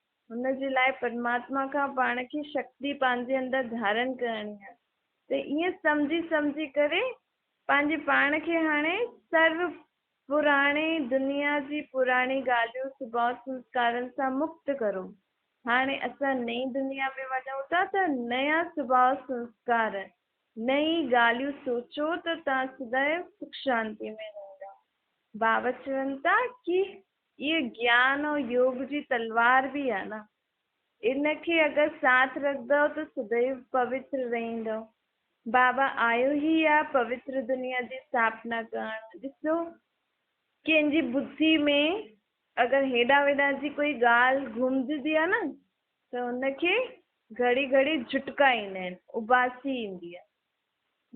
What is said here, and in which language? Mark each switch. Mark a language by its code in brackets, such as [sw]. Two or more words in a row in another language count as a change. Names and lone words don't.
[sd] हुनजे लाइ परमात्मा खां पाण खे शक्ति पंहिंजे अंदरि धारण करणी आहे। त ईअं सम्झी करे पंहिंजे पाण खे हाणे सर्व पुराणे दुनिया जी पुराणी ॻाल्हियूं स्वभाव संस्कारनि सां मुक्त करो। हाणे असां नई दुनिया में वञूं था त नया स्वभाव संस्कार नई ॻाल्हियूं सोचो त तव्हां सदैव सुख शांति में रहंदा। बाबा चवनि था कि ये ज्ञान और योग जी तलवार भी आहे न, इनखे अगरि साथ रखंदव त सदैव पवित्र रहंदव। बाबा आयो ही आहे पवित्र दुनिया जी स्थापना करण। ॾिसो कंहिंजी बुद्धि में अगरि हेॾा वेॾा जी कोई ॻाल्हि घुमंदी आहे न त हुनखे घड़ी घड़ी झुटका ईंदा आहिनि, उबासी ईंदी आहे।